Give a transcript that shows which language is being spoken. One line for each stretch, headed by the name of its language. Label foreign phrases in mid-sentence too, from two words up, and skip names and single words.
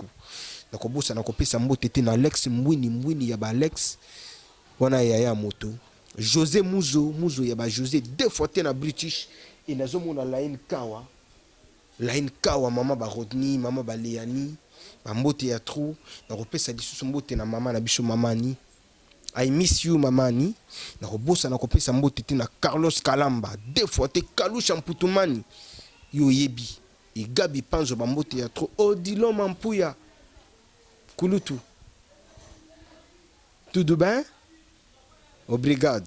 Lingala: Na kobosa na kopesa mbote te na Alex Mwini ya ba Alex wana ya moto. José Muzo ya ba José
French: deux fois
Lingala: te na British et nazo mona Laine Kawa mama ba Rodney mama ba Leani ba mbote ya trou na kopesa lisusu mbote na mama na biso mamani
English: I miss you
Lingala: mamani na kobosa na kopesa mbote te na Carlos Kalamba
French: deux fois
Lingala: te Kalusha Mputumani yo yebi et Gabi Panzo ba mbote ya trou Odilon Mampuya Kulutu.
French: Tout bien? Obrigado.